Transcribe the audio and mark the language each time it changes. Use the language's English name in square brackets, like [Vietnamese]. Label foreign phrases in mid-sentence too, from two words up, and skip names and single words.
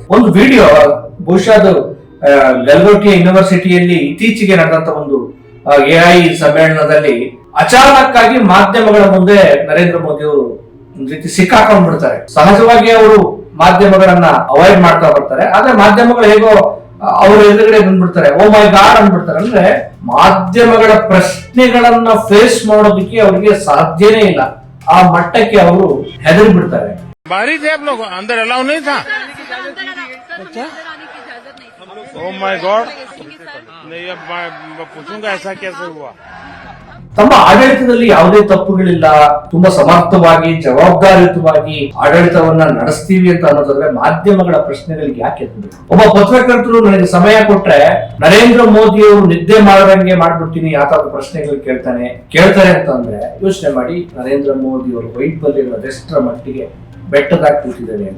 [Kannada] ಒಂದು ವಿಡಿಯೋ ಬಹುಶಃ ಅದು ಗಲ್ಗೋಟಿಯ ಯೂನಿವರ್ಸಿಟಿಯಲ್ಲಿ ಇತ್ತೀಚೆಗೆ ನಡೆದಂತ ಒಂದು AI ಸಮ್ಮೇಳನದಲ್ಲಿ ಅಚಾನಕ್ ಆಗಿ ಮಾಧ್ಯಮಗಳ ಮುಂದೆ ನರೇಂದ್ರ ಮೋದಿ ಅವರು ಒಂದ್ ರೀತಿ ಸಿಕ್ಕಾಕೊಂಡ್ ಬಿಡ್ತಾರೆ. ಸಹಜವಾಗಿ ಅವರು ಮಾಧ್ಯಮಗಳನ್ನ ಅವಾಯ್ಡ್ ಮಾಡ್ತಾ ಬರ್ತಾರೆ, ಆದ್ರೆ ಮಾಧ್ಯಮಗಳು ಹೇಗೋ ಅವ್ರ ಎದುರುಗಡೆ ಬಂದ್ಬಿಡ್ತಾರೆ, [English] oh my god [Kannada] ಅಂದ್ಬಿಡ್ತಾರೆ. ಅಂದ್ರೆ ಮಾಧ್ಯಮಗಳ ಪ್ರಶ್ನೆಗಳನ್ನ ಫೇಸ್ ಮಾಡೋದಕ್ಕೆ ಅವರಿಗೆ ಸಾಧ್ಯನೇ ಇಲ್ಲ. ಆ ಮಟ್ಟಕ್ಕೆ ಅವರು ಹೆದರಿ ಬಿಡ್ತಾರೆ. [Hindi] बाहरी थे आप लोग, अंदर अलाउ नहीं था। [English] oh my god, [Hindi] नहीं अब मैं पूछूंगा ऐसा कैसे हुआ। [Kannada] ತಮ್ಮ ಆಡಳಿತದಲ್ಲಿ ಯಾವುದೇ ತಪ್ಪುಗಳಿಲ್ಲ, ತುಂಬಾ ಸಮರ್ಥವಾಗಿ ಜವಾಬ್ದಾರಿಯುತವಾಗಿ ಆಡಳಿತವನ್ನ ನಡೆಸ್ತೀವಿ ಅಂತ ಅನ್ನೋದಾದ್ರೆ ಮಾಧ್ಯಮಗಳ ಪ್ರಶ್ನೆಗಳಿಗೆ ಯಾಕೆ ಎತ್ತಬೇಕು? ಒಬ್ಬ ಪತ್ರಕರ್ತರು ನನಗೆ ಸಮಯ ಕೊಟ್ರೆ ನರೇಂದ್ರ ಮೋದಿ ಅವರು ನಿದ್ದೆ ಮಾಡದಂಗೆ ಮಾಡ್ಬಿಡ್ತೀನಿ, ಯಾವ್ದಾದ್ರು ಪ್ರಶ್ನೆಗಳು ಕೇಳ್ತಾರೆ ಅಂತ ಅಂದ್ರೆ ಯೋಚನೆ ಮಾಡಿ ನರೇಂದ್ರ ಮೋದಿ ಅವರು ವೈಫಲ್ಯಗಳು ಅದೆಷ್ಟರ ಮಟ್ಟಿಗೆ ಬೆಟ್ಟದಾಗಿ ಕೂತಿದ್ದಾರೆ ಅಂತ.